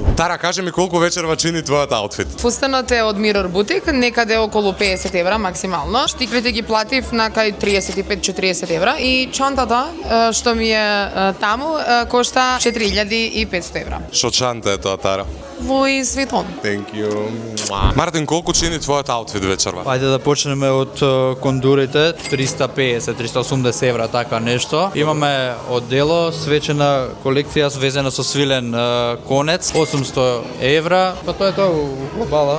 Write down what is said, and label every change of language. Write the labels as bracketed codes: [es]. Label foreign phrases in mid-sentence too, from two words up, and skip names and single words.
[mk] Тара, кажи ми колку вечерва чини твојот аутфит? Фустанот е од Mirror Boutique, некаде околу 50 евра максимално. Штиклите ги платив на кај 35-40 евра и чантата што ми е таму кошта 4500 евра. Шо чанта е тоа, Тара? Луи Vuitton. [en] Thank you. [mk] Мартин, колку чини твојот аутфит вечерва? Ајде да почнеме од кондурите, 350-380 евра, така нешто. Имаме оддело, свечена колекција свезена со свилен конец, 800 евра. Па тоа е тоа у глобала.